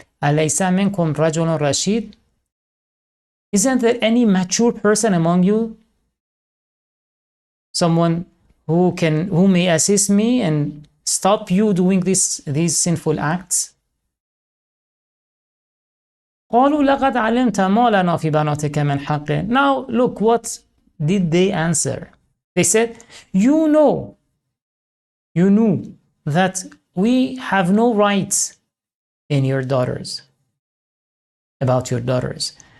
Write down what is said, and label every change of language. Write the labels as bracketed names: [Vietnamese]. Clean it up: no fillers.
[Arabic] أَلَيْسَ مِنْكُمْ رَجُلٌ رَشِيدٌ. [English] Isn't there any mature person among you? Someone who may assist me and stop you doing these sinful acts? [Arabic] قالوا لقد علمت ما لنا في بناتك من حق. [English] Now look, what did they answer? They said, you knew that we have no rights in your daughters, about your daughters.